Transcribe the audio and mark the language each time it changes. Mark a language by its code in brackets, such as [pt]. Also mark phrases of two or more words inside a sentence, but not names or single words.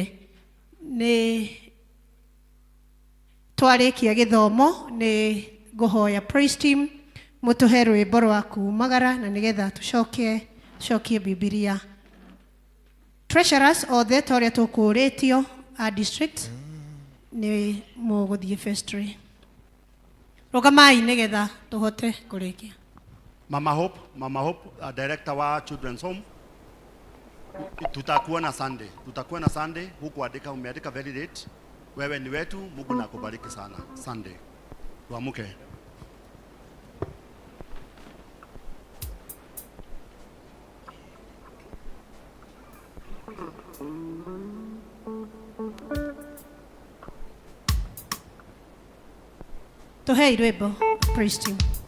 [ki] Nĩ twarĩkia gĩthomo nĩ ngũhoya [en] praise team [ki] mũtũhe rwĩmbo rwa kumagara na nĩgetha tũcokie Bibilia. Treasurers othe torĩa tũkũrĩtio a district nĩ mũgũthiĩ vestry. Rogamai nĩgetha tũhote kũrĩkia. [en] Mama Hope, director wa Children's Home. [sw] Tutakuwa na Sunday, huku umeandika [en] very late. [sw] Wewe ni wetu, Mungu nakubariki sana. Sunday. Tuamuke. [ki] Tuhei rwĩmbo [en] praise team.